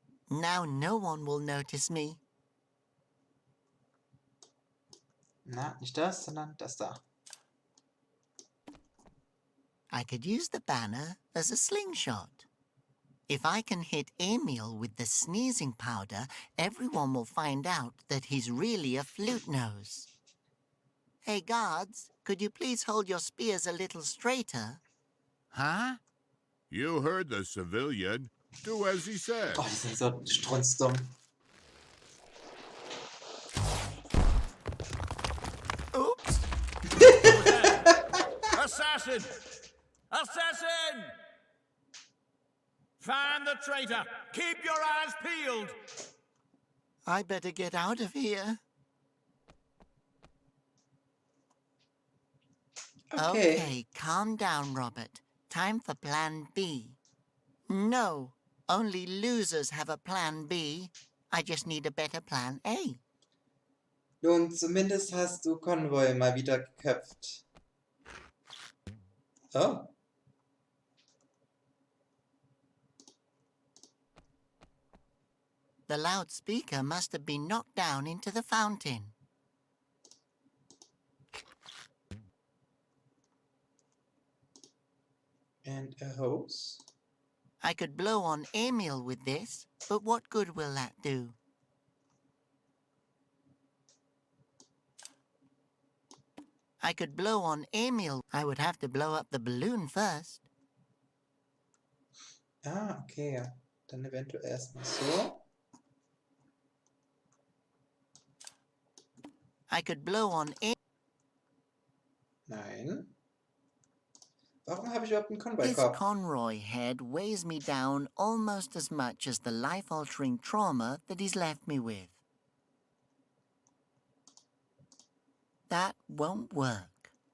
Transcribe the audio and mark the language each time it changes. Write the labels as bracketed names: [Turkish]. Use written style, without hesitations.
[English] Now no one will notice me. [German] Na, nicht das, sondern das da. [English] I could use the banner as a slingshot. If I can hit Emil with the sneezing powder, everyone will find out that he's really a flute nose. Hey, guards, could you please hold your spears a little straighter? Huh? You heard the civilian. Do as he said. [German] Oh, die sind so strunzdumm. [English] Oops! Assassin! Assassin! Find the traitor! Keep your eyes peeled! I better get out of here. Okay, calm down, Robert. Time for plan B. No, only losers have a plan B. I just need a better plan A. [German] Nun, zumindest hast du Konvoi mal wieder geköpft. [English] Oh. The loudspeaker must have been knocked down into the fountain. And a hose? I could blow on Emil with this, but what good will that do? I could blow on Emil. I would have to blow up the balloon first. [German] Ah, okay. Ja. Dann eventuell erstmal so. [English] I could blow on Emil. [German] Nein. Warum habe ich überhaupt einen [English] This [German] Konvoi-Kopf? [English] Conroy head weighs me down almost as much as the life-altering trauma that he's left me with. That won't work.